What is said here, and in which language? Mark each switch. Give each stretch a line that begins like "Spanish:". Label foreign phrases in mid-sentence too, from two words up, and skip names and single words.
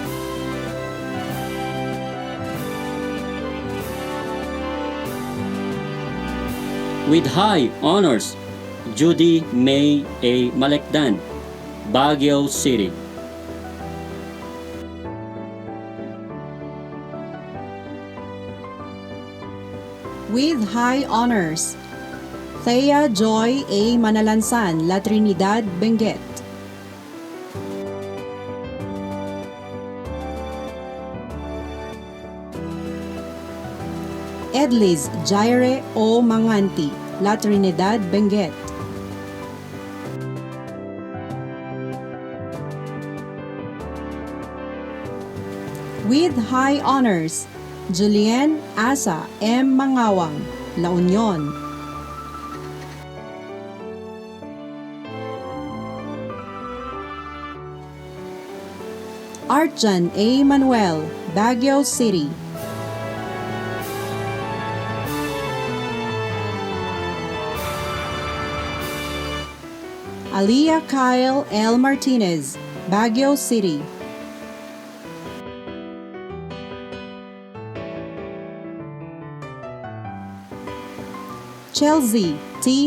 English: With high honors, Judy May A. Malekdan, Baguio City. With high honors, Thea Joy A. Manalansan, La Trinidad, Benguet. Edlis Jaire O. Manganti, La Trinidad, Benguet. With high honors, Julienne Asa M. Mangawang, La Union. Arjan A. Manuel, Baguio City. Aliyah Kyle L. Martinez, Baguio City. Chelsea T.